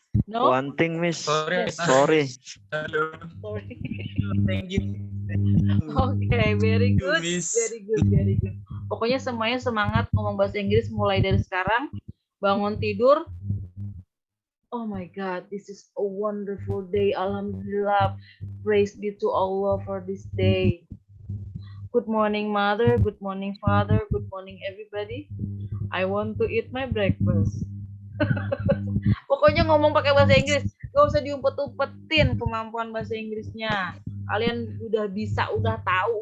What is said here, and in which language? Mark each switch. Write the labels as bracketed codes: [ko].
[en] No? One thing, Miss. Sorry. Sorry. Halo. Sorry. Thank you. Oke, very good. Miss. Very good. [id] Pokoknya semuanya semangat ngomong bahasa Inggris mulai dari sekarang. Bangun tidur. [en] Oh my God, this is a wonderful day. Alhamdulillah. Praise be to Allah for this day. Good morning, mother. Good morning, father. Good morning, everybody. I want to eat my breakfast. [id] Pokoknya ngomong pakai bahasa Inggris. Gak usah diumpet-umpetin kemampuan bahasa Inggrisnya. Kalian udah bisa, udah tahu.